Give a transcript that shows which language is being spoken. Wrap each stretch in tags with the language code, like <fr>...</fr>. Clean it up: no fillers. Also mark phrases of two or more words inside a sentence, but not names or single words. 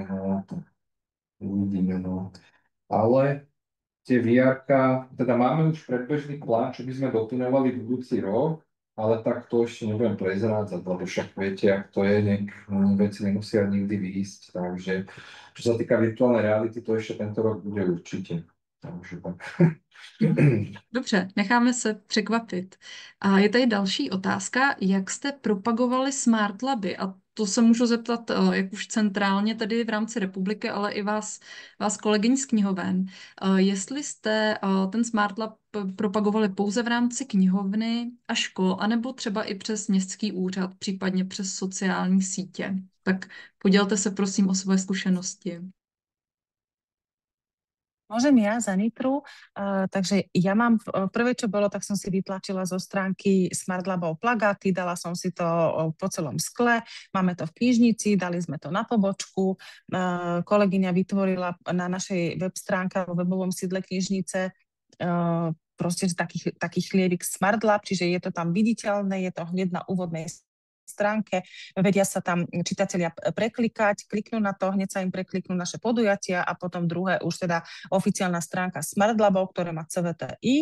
<sk>Uvidíme, Ale tie VR-ka, teda máme už predbežný plán, čo by sme doplňovali budúci rok, ale tak to ešte nebudem prezrádzať, lebo však viete, ak to je, veci nemusia nikdy výjsť, takže čo sa týka virtuálnej reality, to ešte tento rok bude určite. Takže tak.</sk> <cs>Dobře, necháme se překvapit. A je tady další otázka, jak jste propagovali Smart Laby, a to se můžu zeptat, jak už centrálně tedy v rámci republiky, ale i vás kolegyň z knihoven. Jestli jste ten Smart Lab propagovali pouze v rámci knihovny a škol, anebo třeba i přes městský úřad, případně přes sociální sítě. Tak podělte se prosím o svoje zkušenosti.</cs> <sk>Môžem ja za Nitru, takže ja mám, prvé čo bolo, tak som si vytlačila zo stránky Smart Labov plagáty, dala som si to po celom skle, máme to v knižnici, dali sme to na pobočku, kolegyňa vytvorila na našej web stránke vo webovom sídle knižnice proste taký chliebik Smart Lab, čiže je to tam viditeľné, je to hneď na úvodnej stránke, vedia sa tam čitatelia preklikať, kliknú na to, hneď sa im prekliknú naše podujatia a potom druhé už teda oficiálna stránka Smart Labov, ktoré má CVTI.</sk>